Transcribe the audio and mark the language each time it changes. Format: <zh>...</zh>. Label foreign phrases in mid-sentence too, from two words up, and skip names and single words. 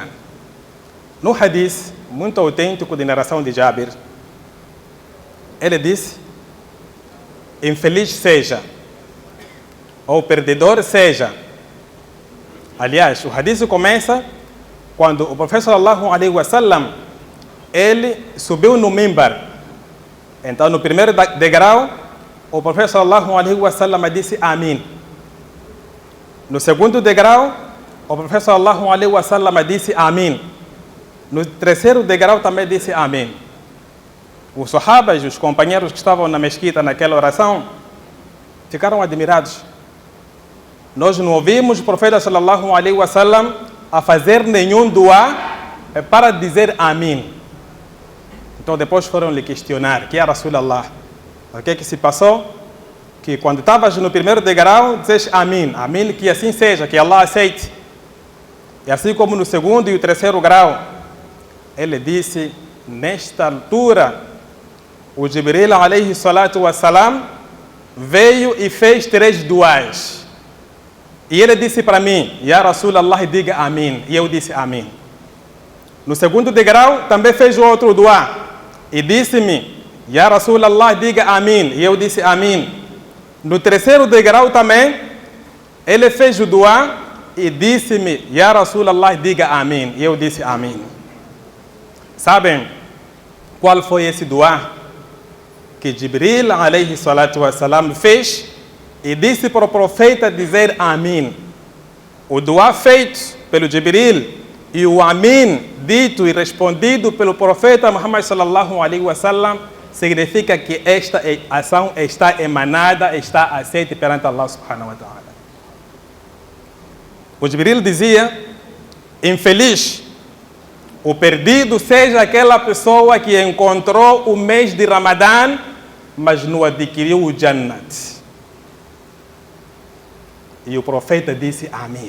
<pt>No hadith muito autêntico de narração de Jabir, ele disse: infeliz seja, ou perdedor seja. Aliás, o hadith começa quando o profeta</pt> <ar>صلى الله عليه وسلم,</ar> <pt>ele subiu no mimbar. Então, no primeiro degrau, o profeta</pt> <ar>صلى الله عليه وسلم</ar> <pt>disse Amém. No segundo degrau, o profeta</pt> <ar>صلى الله عليه وسلم</ar> <pt>disse Amém. No terceiro degrau também disse Amém. Os sahabas, os companheiros que estavam na mesquita naquela oração, ficaram admirados. Nós não ouvimos o profeta</pt> <ar>صلى الله عليه وسلم</ar> <pt>a fazer nenhum dua para dizer Amém. Então depois foram lhe questionar, que é Rasulallah, o que se passou? Que quando estavas no primeiro degrau, dizes Amém, Amém, que assim seja, que Allah aceite. E assim como no segundo e o terceiro grau, ele disse, nesta altura, o Jibril</pt> <ar>عليه الصلاة والسلام</ar> <pt>veio e fez 3 duas. E ele disse para mim,</pt> <ar>يا رسول الله,</ar> <pt>diga Amém. E eu disse Amém. No segundo degrau, também fez o outro dua. E disse-me,</pt> <ar>يا رسول الله,</ar> <pt>diga Amém. E eu disse Amém. No terceiro degrau também, ele fez o dua e disse-me,</pt> <ar>يا رسول الله,</ar> <pt>diga Amém. E eu disse Amém. Sabem qual foi esse dua que Jibril</pt> <ar>عليه الصلاة والسلام</ar> <pt>fez e disse para o profeta dizer Amém? O dua feito pelo Jibril e o Amém dito e respondido pelo profeta Muhammad</pt> <ar>صلى الله عليه وسلم</ar> <pt>significa que esta ação está emanada, está aceita perante Allah</pt> <ar>سبحانه وتعالى.</ar> <pt>O Jibril dizia, infeliz, o perdido seja aquela pessoa que encontrou o mês de Ramadã, mas não adquiriu o Jannat. E o profeta disse Amém.</pt>